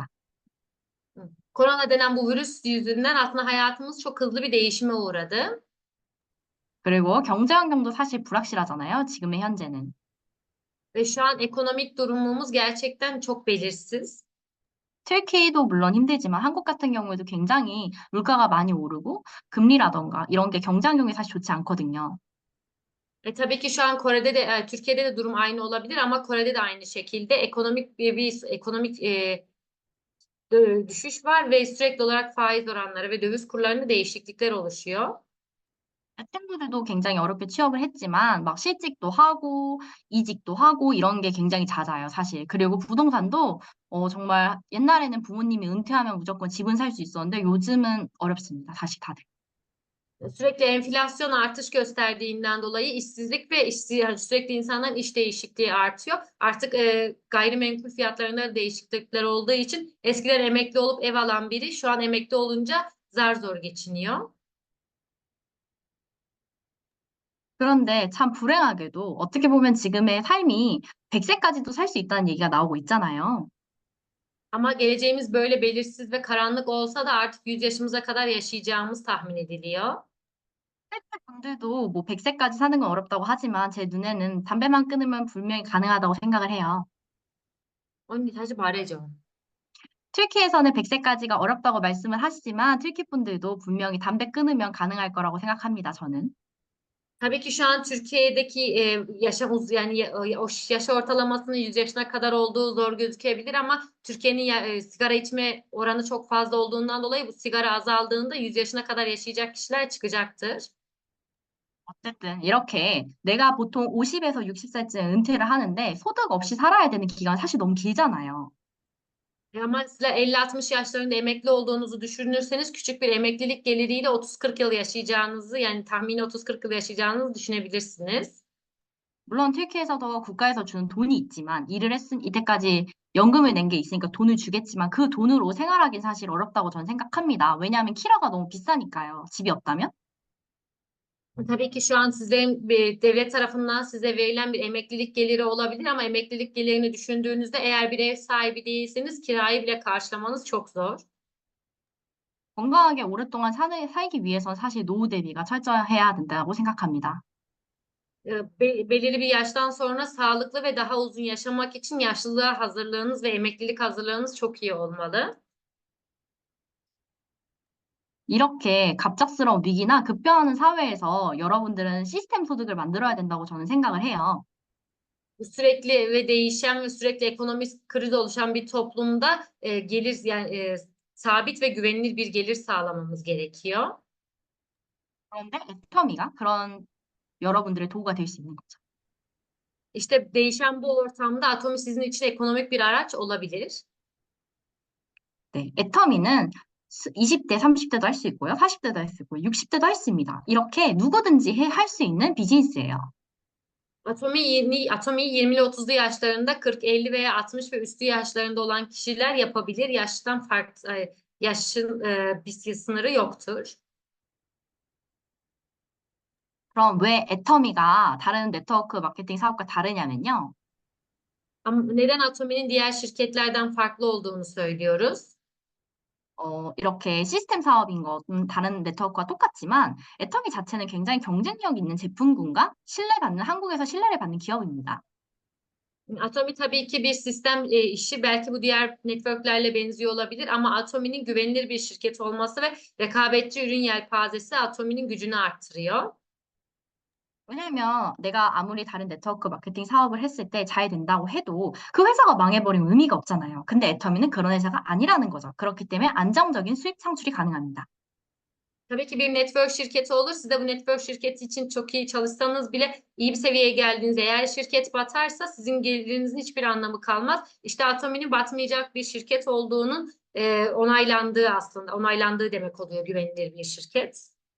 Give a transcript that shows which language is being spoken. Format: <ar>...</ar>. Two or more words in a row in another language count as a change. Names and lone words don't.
<tr>Korona denen bu virüs yüzünden aslında hayatımız çok hızlı bir değişime uğradı.</tr> <ko>그리고 경제 환경도 사실 불확실하잖아요, 지금의 현재는.</ko> <tr>Ve şu an ekonomik durumumuz gerçekten çok belirsiz.</tr> <ko>튀르키예도 물론 힘들지만 한국 같은 경우에도 굉장히 물가가 많이 오르고 금리라든가 이런 게 경제 환경이 사실 좋지 않거든요.</ko> <tr>Tabii ki şu an Türkiye'de de durum aynı olabilir ama Kore'de de aynı şekilde ekonomik düşüş var ve sürekli olarak faiz oranları ve döviz kurlarında değişiklikler oluşuyor.</tr> <ko>친구들도 굉장히 어렵게 취업을 했지만 막 실직도 하고 이직도 하고 이런 게 굉장히 잦아요, sa실. 그리고 부동산도 정말 옛날에는 부모님이 은퇴하면 무조건 집은 살 수 있었는데 요즘은 어렵습니다, 사실 다들.</ko> <tr>Sürekli enflasyon artış gösterdiğinden dolayı işsizlik ve yani sürekli insanların iş değişikliği artıyor. Artık gayrimenkul fiyatlarında da değişiklikler olduğu için eskiden emekli olup ev alan biri şu an emekli olunca zar zor geçiniyor.</tr> <ko>그런데 참 불행하게도 어떻게 보면 지금의 삶이 100 세까지도 살 수 있다는 얘기가 나오고 있잖아요.</ko> <tr>Ama geleceğimiz böyle belirsiz ve karanlık olsa da artık 100 yaşımıza kadar yaşayacağımız tahmin ediliyor.</tr> <ko>분들도 뭐 100 세까지 사는 건 어렵다고 하지만 제 눈에는 담배만 끊으면 분명히 가능하다고 생각을 해요. Onu 다시 말해줘. 튀르키예에서는 100 세까지가 어렵다고 말씀을 하시지만 튀르키 분들도 분명히 담배 끊으면 가능할 거라고 생각합니다, 저는.</ko> <tr>Tabii ki şu an Türkiye'deki yaş ortalamasının 100 yaşına kadar olduğu zor gözükebilir ama Türkiye'nin sigara içme oranı çok fazla olduğundan dolayı bu sigara azaldığında 100 yaşına kadar yaşayacak kişiler çıkacaktır.</tr> <ko>어쨌든 이렇게 내가 보통 50에서 60 살쯤 은퇴를 하는데 소득 없이 살아야 되는 기간이 사실 너무 길잖아요.</ko> <tr>Ama sizler 50-60 yaşlarında emekli olduğunuzu düşünürseniz küçük bir emeklilik geliriyle 30-40 yıl yaşayacağınızı yani tahmini 30-40 yıl yaşayacağınızı düşünebilirsiniz.</tr> <ko>물론 튀르키예에서도 국가에서 주는 돈이 있지만 일을 했으 이때까지 연금을 낸 게 있으니까 돈을 주겠지만 그 돈으로 생활하긴 사실 어렵다고 저는 생각합니다. 왜냐하면 키라가 너무 비싸니까요. 집이 없다면.</ko> <tr>Tabii ki şu an sizlerin devlet tarafından size verilen bir emeklilik geliri olabilir ama emeklilik gelirini düşündüğünüzde eğer bir ev sahibi değilseniz kirayı bile karşılamanız çok zor.</tr> <ko>건강하게 오랫동안 살기 위해선 사실 노후 대비가 철저해야 된다고 생각합니다.</ko> <tr>Belirli bir yaştan sonra sağlıklı ve daha uzun yaşamak için yaşlılığa hazırlığınız ve emeklilik hazırlığınız çok iyi olmalı.</tr> <ko>이렇게 갑작스러운 위기나 급변하는 사회에서 여러분들은 시스템 소득을 만들어야 된다고 저는 생각을 해요.</ko> <tr>Bu sürekli ve değişen ve sürekli ekonomik kriz oluşan bir toplumda gelir yani sabit ve güvenilir bir gelir sağlamamız gerekiyor.</tr> <ko>그런데 애터미가 그런 여러분들의 도구가 될 수 있는 거죠.</ko> <tr>İşte değişen bu ortamda Atomi sizin için ekonomik bir araç olabilir.</tr> <ko>네, 애터미는 20대, 30대도 할 수 있고요. 40대도 할 수 있고요. 60대도 할 수 있습니다. 이렇게 누구든지 할 수 있는 비즈니스예요.</ko> <tr>Atomi 20'li 30'lu yaşlarında 40, 50 veya 60 ve üstü yaşlarında olan kişiler yapabilir. Yaşın bir sınırı yoktur.</tr> <ko>그럼 왜 애터미가 다른 네트워크 마케팅 사업과 다르냐면요.</ko> <tr>Ama neden Atomi'nin diğer şirketlerden farklı olduğunu söylüyoruz?</tr> <ko>이렇게 시스템 사업인 것은 다른 네트워크와 똑같지만 애터미 자체는 굉장히 경쟁력 있는 제품군과 한국에서 신뢰를 받는 기업입니다.</ko> <tr>Atomi tabii ki bir sistem işi. Belki bu diğer networklerle benziyor olabilir ama Atomi'nin güvenilir bir şirket olması ve rekabetçi ürün yelpazesi Atomi'nin gücünü arttırıyor.</tr> <ko>왜냐면 내가 아무리 다른 네트워크 마케팅 사업을 했을 때 잘 된다고 해도 그 회사가 망해버리면 의미가 없잖아요. 근데 애터미는 그런 회사가 아니라는 거죠. 그렇기 때문에 안정적인 수익 창출이 가능합니다.</ko> <tr>Tabii ki bir network şirketi olur. Siz de bu network şirketi için çok iyi çalışsanız bile iyi bir seviyeye geldiğinizde eğer şirket batarsa sizin gelirinizin hiçbir anlamı kalmaz. İşte Atomi'nin batmayacak bir şirket olduğunun onaylandığı aslında onaylandığı demek oluyor güvenilir bir şirket.</tr>